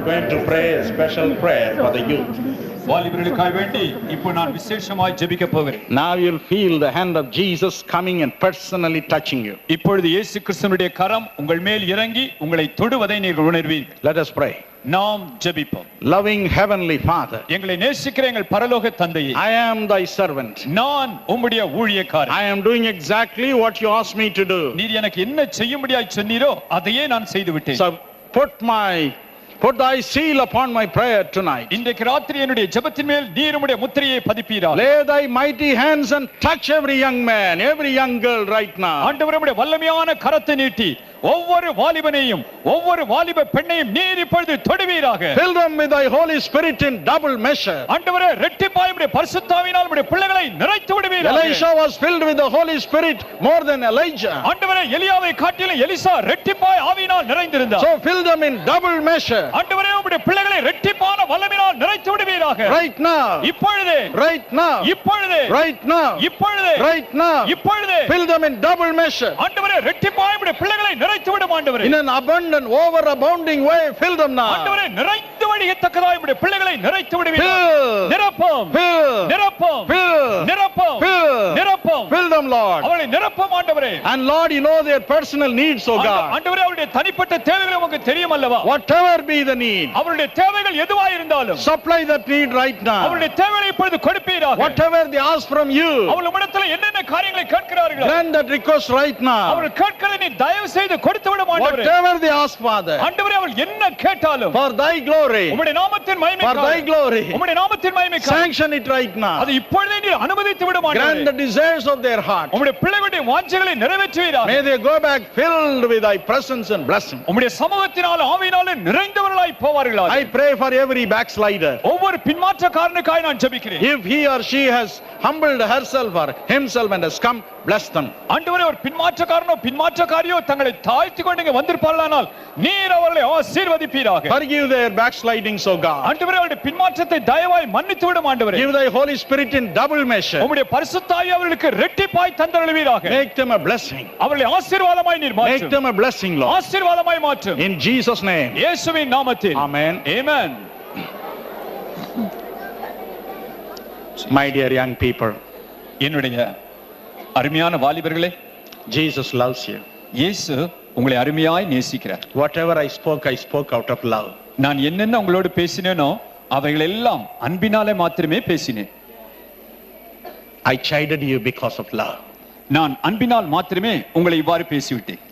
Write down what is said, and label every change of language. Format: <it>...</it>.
<en>to pray a special prayer for the youth.</en> <ta>வாலிபர்களுக்காக வேண்டி இப்போ நான் விசேஷமாய் ஜெபிக்க போகிறேன்.</ta> <en>Now you'll feel the hand of Jesus coming and personally touching you.</en> <ta>இப்பொழுது இயேசு கிறிஸ்துவினுடைய கரம் உங்கள் மேல் இறங்கி உங்களை தொடுவதை நீங்கள் உணர்வீர்கள்.</ta> <en>Let us pray.</en> <ta>நாம் ஜெபிப்போம்.</ta> <en>Loving heavenly Father,</en> <ta>எங்களை நேசிக்கிற எங்கள் பரலோக தந்தையே,</ta> <en>I am thy servant.</en> <ta>நான் உம்முடைய ஊழியக்காரன்.</ta> <en>I am doing exactly what you asked me to do.</en> <ta>நீர் எனக்கு என்ன செய்யும்படியாய் சொன்னீரோ அதையே நான் செய்து விட்டேன்.</ta> <en>So put thy seal upon my prayer tonight.</en> <ta>இன்றைக்கு ராத்திரி என்னுடைய ஜெபத்தின் மேல் நீர் உம்முடைய முத்திரையை பதிப்பீராக.</ta> <en>Lay thy mighty hands and touch every young man, every young girl right now.</en> <ta>ஆண்டவரே உம்முடைய வல்லமையான கரத்தை நீட்டி ஒவ்வொரு வாலிபனையும் ஒவ்வொரு வாலிப பெண்ணையும் நீர் இப்பொழுது தொடுவீராக.</ta> <en>Fill them with thy Holy Spirit in double measure.</en> <ta>ஆண்டவரே இரட்டிப்பாய் உம்முடைய பரிசுத்தாவினால் உம்முடைய பிள்ளைகளை நிறைத்து விடுவீராக.</ta> <en>Elisha was filled with the Holy Spirit more than Elijah.</en> <ta>ஆண்டவரே எலியாவை காட்டிலும் எலிசா இரட்டிப்பாய் ஆவியினால் நிறைந்திருந்தார்.</ta> <en>So fill them in double measure.</en> <ta>ஆண்டவரே உம்முடைய பிள்ளைகளை இரட்டிப்பான வல்லமையினால் நிறைத்து விடுவீராக.</ta> <en>Right now.</en> <ta>இப்பொழுதே.</ta> <en>Right now.</en> <ta>இப்பொழுதே.</ta> <en>Right now.</en> <ta>இப்பொழுதே.</ta> <en>Right now.</en> <ta>இப்பொழுதே.</ta> <en>Fill them in double measure.</en> <ta>ஆண்டவரே இரட்டிப்பாய் உம்முடைய பிள்ளைகளை நிறைத்து விடும் ஆண்டவரே.</ta> <en>In an abundant, overabounding way, fill them now.</en> <ta>ஆண்டவரே நிறைந்து வழியத்தக்கதாய் உம்முடைய பிள்ளைகளை நிறைத்து விடுவீராக. நிரப்பம். நிரப்பம். நிரப்பம். நிரப்பம்.</ta> <en>Fill them, Lord.</en> <ta>அவர்களை நிரப்பம் ஆண்டவரே.</ta> <en>And Lord, you know their personal needs, oh God.</en> <ta>ஆண்டவரே அவருடைய தனிப்பட்ட தேவைகள் உங்களுக்கு தெரியும் அல்லவா?</ta> <en>Whatever be the need,</en> <ta>அவருடைய தேவைகள் எதுவாய் இருந்தாலும்</ta> <en>supply that need right now.</en> <ta>அவருடைய தேவைகளை இப்பொழுது கொடுப்பீராக.</ta> <en>Whatever they ask from you,</en> <ta>அவர்கள் உம்மிடத்தில் என்னென்ன காரியங்களை கேட்கிறார்களோ</ta> <en>grant that request right now.</en> <ta>அவர்கள் கேட்கிறதை நீ தயவு செய்து கொடுத்து விடும் ஆண்டவரே.</ta> <en>Whatever they ask, Father,</en> <ta>ஆண்டவரே அவர்கள் என்ன கேட்டாலும்</ta> <en>for thy glory,</en> <ta>உம்முடைய நாமத்தின்</ta> <en>for</en> <ta>மகிமைக்காக,</ta> <en>thy glory,</en> <ta>உம்முடைய நாமத்தின் மகிமைக்காக</ta> <en>sanction it right now.</en> <ta>அது இப்பொழுதே நீ அனுமதித்து விடும்</ta> <en>Grant</en> <ta>ஆண்டவரே.</ta> <en>the desires of their heart.</en> <ta>உம்முடைய பிள்ளைகளுடைய வாஞ்சைகளை நிறைவேற்றுவீராக.</ta> <en>May they go back filled with thy presence and blessing.</en> <ta>உம்முடைய சமூகத்தினால் ஆவியினாலே நிறைந்தவர்களாய் போவார்களாக.</ta> <en>I pray for every backslider.</en> <ta>ஒவ்வொரு பின்மாற்றக்காரனுக்காய் நான் ஜெபிக்கிறேன்.</ta> <en>If he or she has humbled herself or himself and has come, bless them.</en> <ta>ஆண்டவரே ஒரு பின்மாற்றக்காரனோ பின்மாற்றக்காரியோ தங்களை தாழ்த்தி கொண்டு இங்கே வந்திருப்பார்களானால் நீர் அவர்களை ஆசீர்வதிப்பீராக.</ta> <en>Forgive their backslidings, O God.</en> <ta>ஆண்டவரே அவருடைய பின்மாற்றத்தை தயவாய் மன்னித்து விடும் ஆண்டவரே.</ta> <en>Give thy Holy Spirit in double measure.</en> <ta>உம்முடைய பரிசுத்த ஆவி அவர்களுக்கு இரட்டிப்பாய் தந்தருளுவீராக.</ta> <en>Make them a blessing.</en> <ta>அவர்களை ஆசீர்வாதமாய் நீர்</ta> <en>Make</en> <ta>மாற்றும்.</ta> <en>them a blessing, Lord.</en> <ta>ஆசீர்வாதமாய் மாற்றும்.</ta> <en>In Jesus' name.</en> <ta>இயேசுவின் நாமத்தில்.</ta> <en>Amen.</en> <ta>Amen.</ta> <en>My dear young people,</en> <ta>என்னுடைய அருமையான வாலிபர்களே,</ta> <en>Jesus loves you.</en> <ta>இயேசு உங்களை அருமையாய் நேசிக்கிறார்.</ta> <en>Whatever I spoke out of love.</en> <ta>நான் என்னென்ன உங்களோடு பேசினேனோ அவைகள் எல்லாம் அன்பினாலே மாத்திரமே பேசினேன்.</ta> <en>I chided you because of love.</en> <ta>நான் அன்பினால் மாத்திரமே உங்களை இவ்வாறு பேசிவிட்டேன்.</ta>